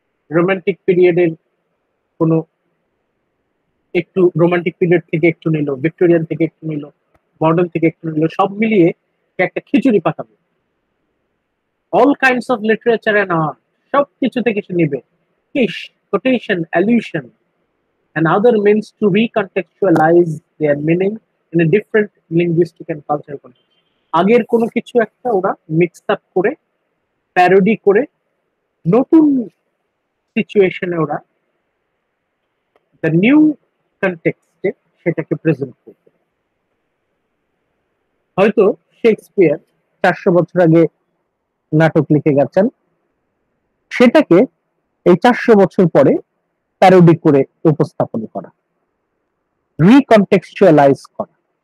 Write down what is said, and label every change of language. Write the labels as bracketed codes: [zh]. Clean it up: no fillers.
[bn] Romantic পিরিয়ডের কোনো একটু, রোমান্টিক পিরিয়ড থেকে একটু নিল, ভিক্টোরিয়ান থেকে একটু নিল, মডার্ন থেকে একটু নিল, সব মিলিয়ে সে একটা খিচুড়ি পাকাবে। [en] all kinds of literature and art, [bn] সব কিছু থেকে সে নিবে। [en] কিস, quotation, allusion and other means to recontextualize their meaning in a different linguistic and cultural context. [bn] আগের কোনো কিছু একটা ওরা মিক্স আপ করে, প্যারোডি করে, নতুন সিচুয়েশনে ওরা [en] the new কনটেক্সটে [bn] সেটাকে প্রেজেন্ট করবে। হয়তো শেক্সপিয়ার 400 বছর আগে নাটক লিখে গেছেন, সেটাকে এই 400 বছর পরে প্যারোডি করে উপস্থাপন করা, রিকনটেক্সচুয়ালাইজ করা।